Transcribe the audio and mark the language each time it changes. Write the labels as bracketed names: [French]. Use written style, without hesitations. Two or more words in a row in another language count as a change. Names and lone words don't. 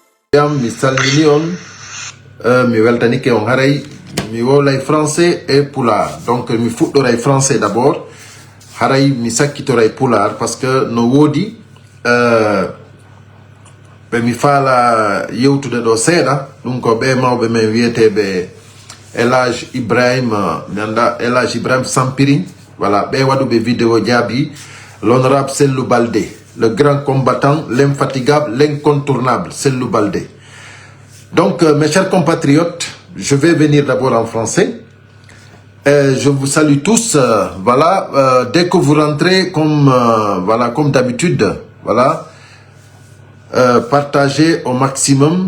[Fula] mi salmini on mi weltani ke on haray mi wolay [French] français et pulaar donc [Fula] mi fuɗɗoray [French] français d'abord [Fula] haray mi sakkitoray pulaar [French] parce que [Fula] no woodi ɓe mi faala yewtude ɗo seeɗa ɗum ko ɓe mawɓe men wiyeteɓe Elhadj Ibrahima mi anda Elhadj Ibrahima Sampiring voilà ɓe waɗuɓe vidéo jaabi [French] l'honorable Sellou Baldé, le grand combattant, l'infatigable, l'incontournable, Sellou Baldé. Donc, mes chers compatriotes, je vais venir d'abord en français. Je vous salue tous. Voilà, dès que vous rentrez, comme d'habitude, voilà, partagez au maximum.